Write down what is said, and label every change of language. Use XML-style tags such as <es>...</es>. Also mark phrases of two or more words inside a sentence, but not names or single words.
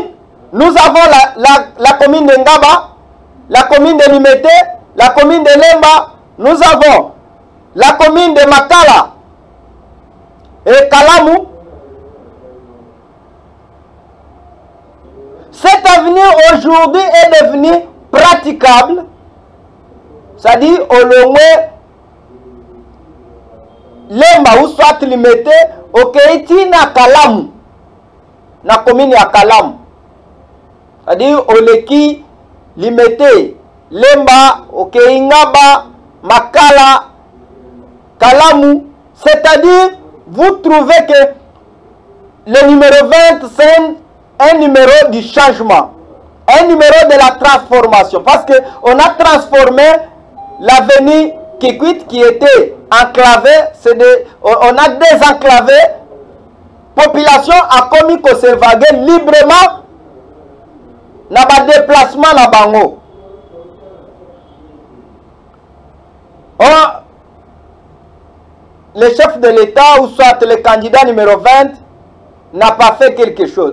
<fr>Nous avons la commune de Ngaba, la commune de Limete, la commune de Lemba, nous avons la commune de Makala et Kalamu. Cette avenue aujourd'hui est devenue praticable, c'est-à-dire au Longwe, Lemba ou soit Limete, au Keiti na Kalamu,</fr> <ln>na commune ya Kalamu.</ln> <fr>C'est-à-dire au Leki, Limete, Lemba, Okeyingaba, Makala, Kalamu. C'est-à-dire, vous trouvez que le numéro 20, c'est un numéro du changement, un numéro de la transformation. Parce qu'on a transformé l'avenue Kikwit qui était enclavée, on a désenclavé, population a commis qu'on s'évague librement</fr> <ln>na ba déplacement na bango.</ln> <fr>Le chef de l'État ou soit le candidat numéro 20 n'a pas fait quelque chose.</fr>